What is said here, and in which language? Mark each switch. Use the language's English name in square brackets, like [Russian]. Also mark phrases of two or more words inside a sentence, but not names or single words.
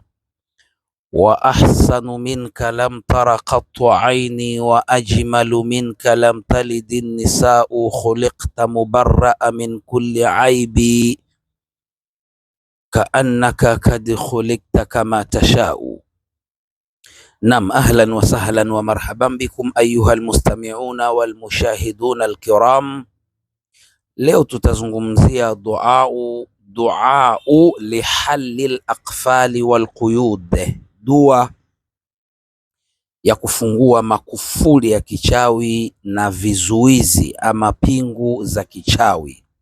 [Arabic] وأحسن منك لم تر قط عيني وأجمل منك لم تلد النساء خلقت مبرأ من كل عيب كأنك قد خلقت كما تشاء. نعم، أهلا وسهلا ومرحبا بكم أيها المستمعون والمشاهدون الكرام. [Swahili] Leo tutazungumzia [Arabic] دعاء لحل الأقفال والقيود, [Swahili] dua ya kufungua makufuli ya kichawi na vizuizi ama pingu za kichawi.